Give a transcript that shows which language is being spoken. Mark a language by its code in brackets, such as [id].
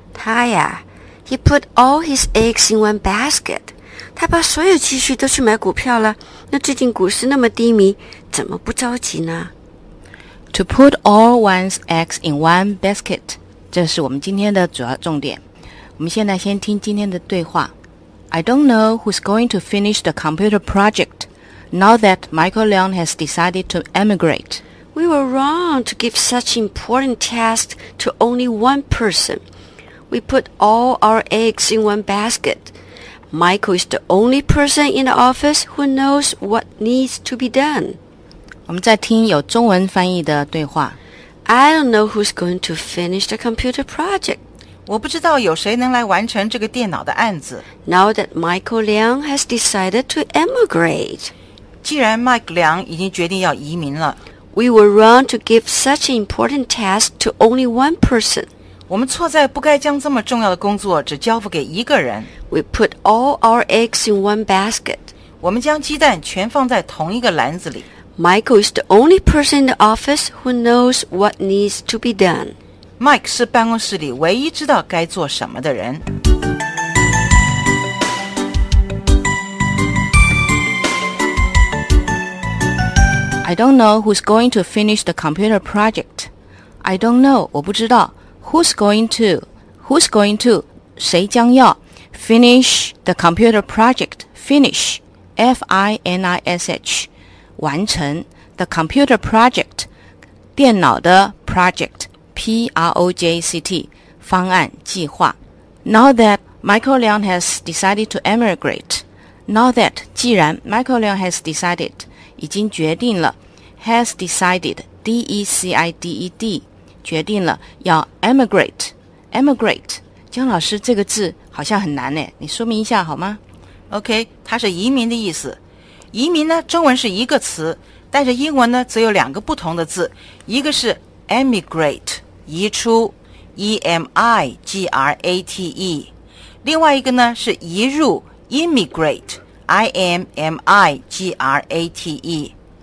[zh] 他呀 [en] ，He put all his eggs in one basket. [zh] 他把所有积蓄都去买股票了。那最近股市那么低迷，怎么不着急呢 [en] ？To put all one's eggs in one basket， [zh] 这是我们今天的主要重点。我们现在先听今天的对话。 [en] I don't know who's going to finish the computer project now that Michael Leung has decided to emigrate. We were wrong to give such important task to only one person. We put all our eggs in one basket. Michael is the only person in the office who knows what needs to be done. [zh] 我们在听有中文翻译的对话。 [en] I don't know who's going to finish the computer project. [zh] 我不知道有谁能来完成这个电脑的案子。 [en] Now that Michael Leung has decided to emigrate. [zh] 既然 Mike Leung 已经决定要移民了。 [en] We were wrong to give such an important task to only one person. [zh] 我们错在不该将这么重要的工作只交付给一个人。 [en] We put all our eggs in one basket. [zh] 我们将鸡蛋全放在同一个篮子里。 [en] Michael is the only person in the office who knows what needs to be done. [zh] Mike 是办公室里唯一知道该做什么的人。 [en] I don't know who's going to finish the computer project. I don't know, [zh] 我不知道 [en] who's going to, [zh] 谁将要 [en] finish the computer project, finish, F-I-N-I-S-H, [zh] 完成 [en] the computer project, [zh] 电脑的 [en] project, P-R-O-J-C-T, [zh] 方案计划 [en] Now that Michael Leung has decided to emigrate, now that, [zh] 既然 [en] Michael Leung has decided, [zh] 已经决定了 [en] Has decided, D-E-C-I-D-E-D, [zh] 决定了要 [en] emigrate, emigrate. [zh] 江老师，这个字好像很难耶，你说明一下好吗？OK, 它是移民的意思。移民呢，中文是一个词，但是英文呢，则有两个不同的字，一个是 emigrate, 移出 ,E-M-I-G-R-A-T-E, 另外一个呢，是移入 immigrate, I-M-M-I-G-R-A-T-E。